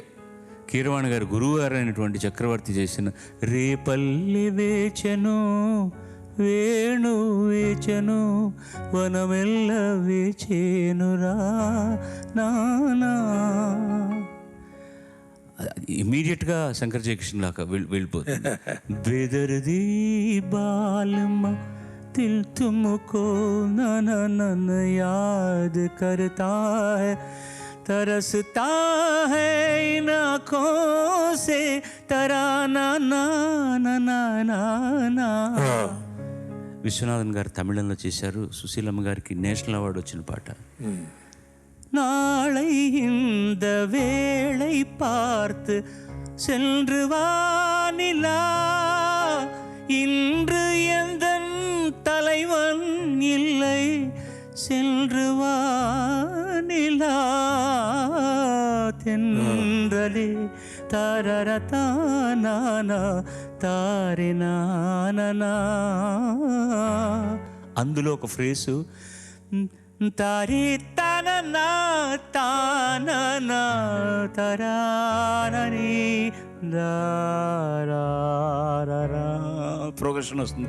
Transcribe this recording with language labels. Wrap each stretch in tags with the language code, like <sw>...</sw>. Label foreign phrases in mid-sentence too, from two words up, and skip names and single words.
<te>కీరవాణి గారు గురువు గారు అయినటువంటి చక్రవర్తి చేసిన రేపల్లి వేచెను వేణు వేచెను వనమెల్ల వేచేనురా నానా, ఇమీడియట్గా శంకర్ జయకృష్ణ లాగా వెళ్ళిపోతుంది.</te> <hi>बेदर्दी बालमा दिल तुमको नन याद करता है तरसता है इन आँखों से तराना ना ना ना ना ना.</hi> <te>విశ్వనాథన్ గారు తమిళంలో చేశారు. సుశీలమ్మ గారికి నేషనల్ అవార్డు వచ్చిన పాట.</te> <ta>நாளை இந்த வேளை பார்த்து சென்று வானிலா, இன்று எந்தன் தலைவன் இல்லை சென்று வானிலா, தென்றலே తరరతానా తారినానా.</ta> <te>అందులో ఒక ఫ్రేసు తారి తననా తాననా తరానని దారారా ప్రోగ్రెషన్ వస్తుంది.</te>